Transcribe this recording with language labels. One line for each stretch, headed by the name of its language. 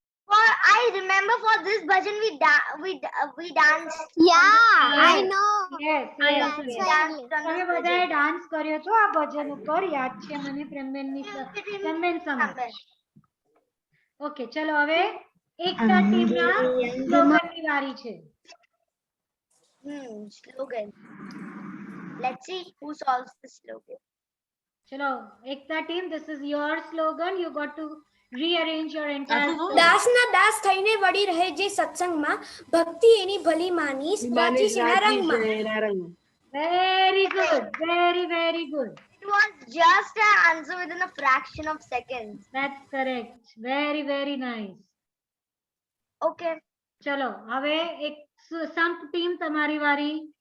English: For I remember for this bhajan we danced. Yeah I know yes Danced on
Gujarati: તમે
English: this
Gujarati: બધાએ
English: bhajan.
Gujarati: Dance કર્યો છો આ ભજન ઉપર યાદ છે મને પ્રેમબેનની સમજ ઓકે ચલો હવે એકતા ટીમના સ્લોગનની વારી છે
English: Slogan. Let's see who solves the slogan.
Gujarati: ચલો એકતા team
English: this is your slogan you got to rearrange your entire slogan.
Gujarati: દાસના દાસ થઈને વળી રહે જે સત્સંગમાં ભક્તિ એની ભલી માનીશ રાજી સેના રંગમાં
English: very good very good It was just an answer within a fraction of seconds. that's correct very nice Okay.
Gujarati: ચલો હવે એક સંપ ટીમ તમારી વારી